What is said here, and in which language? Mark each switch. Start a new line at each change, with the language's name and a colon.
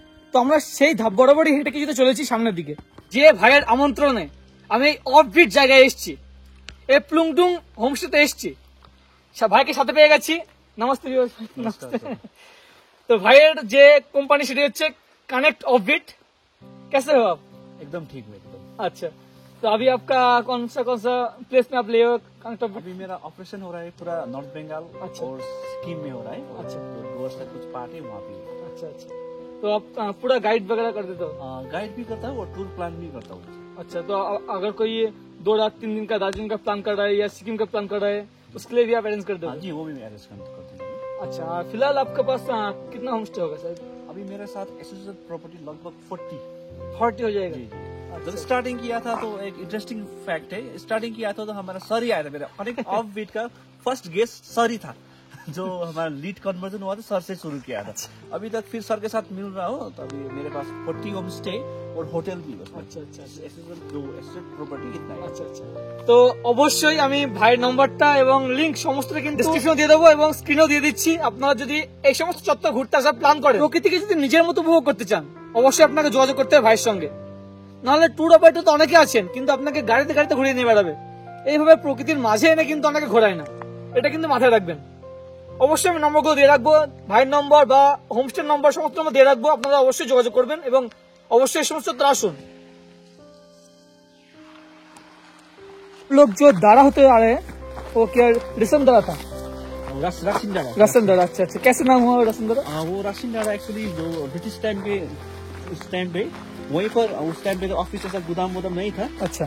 Bangla: তো আমরা সেই ধাপ বরাবরই হেঁটে কিছুতে চলেছি সামনের দিকে। যে ভাইয়ের আমন্ত্রণে আমি এই অফবিট জায়গায় এসেছি, এই প্লুংডুং হোমস্টেতে এসেছি, ভাইকে সাথে পেয়ে গেছি। নমস্তে। নমস্তে। তো ভাইয়ের যে কোম্পানি সেটি হচ্ছে কানেক্ট অফবিট।
Hindi: कैसे हो आप? एकदम ठीक है एकदम। अच्छा, तो अभी आपका कौन सा प्लेस में आप ले हो कनेक्ट? अभी मेरा ऑपरेशन हो रहा है पूरा नॉर्थ बंगाल अच्छा। और सिक्किम में हो रहा है। अच्छा। तो गोवा का कुछ पार्ट है वहाँ पे। अच्छा अच्छा, तो आप पूरा गाइड वगैरह कर देते हो? गाइड भी करता हूँ और टूर प्लान भी करता हूँ। अच्छा, तो अगर कोई 2 रात 3 दिन का दार्जिलिंग का प्लान कर रहा है या सिक्किम का प्लान कर रहा है, उसके लिए भी आप अरेंज कर दो? हाँ जी, वो भी मैं अरेंज करती हूँ। अच्छा, फिलहाल आपके पास कितना होम स्टे होगा सर? अभी मेरे साथ एसोसिएटेड प्रॉपर्टी लगभग 40 हो जाएगा। जब स्टार्टिंग किया था तो एक इंटरेस्टिंग फैक्ट है, स्टार्टिंग किया था तो हमारा सर ही आया था। मेरा कनेक्ट ऑफ बीट का फर्स्ट गेस्ट सर ही था, जो हमारा लीड कन्वर्जन हुआ था सर से शुरू किया था। अभी तक फिर सर के साथ मिल रहा हो, तो अभी मेरे पास 40 होम स्टे और होटल भी। अच्छा अच्छा, প্রপার্টি ইतना है।
Bangla: আচ্ছা আচ্ছা, তো অবশ্যই আমি ভাইয়ের নম্বরটা এবং লিংক সমস্তটা কিন্তু ডেসক্রিপশনে দিয়ে দেবো এবং স্ক্রিনেও দিয়ে দিচ্ছি। আপনারা যদি এই সমস্ত চত্বর ঘুরতে আসার প্ল্যান করেন, প্রকৃতিকে যদি নিজের মতো উপভোগ করতে চান, অবশ্যই আপনাকে যোগাযোগ করতে হবে ভাইয়ের সঙ্গে। নাহলে ট্যুর অপারেটর তো অনেকে আছেন, কিন্তু আপনাকে গাড়িতে গাড়িতে ঘুরিয়ে নিয়ে বেড়াবে। এইভাবে প্রকৃতির মাঝে এনে কিন্তু অনেকে ঘোরায় না, এটা কিন্তু মাথায় রাখবেন। অবশ্যই আমি নম্বরগুলো দিয়ে রাখবো, ভাইয়ের নম্বর বা হোমস্টে নম্বর সমস্ত নম্বর দিয়ে রাখবো, আপনারা অবশ্যই যোগাযোগ করবেন এবং অবশ্যই এই সমস্ত চত্বর আসুন।
Hindi: लोग जो दारा होते आ रहे हैं वो क्या रसम दारा था? राशिन डारा। रसम दारा, अच्छा अच्छा, कैसे नाम हुआ रसम दारा? वो राशिन डारा एक्चुअली जो ब्रिटिश टाइम पे, उस टाइम पे वहीं पर, उस टाइम पे तो ऑफिस ऐसा गोदाम नहीं था। अच्छा।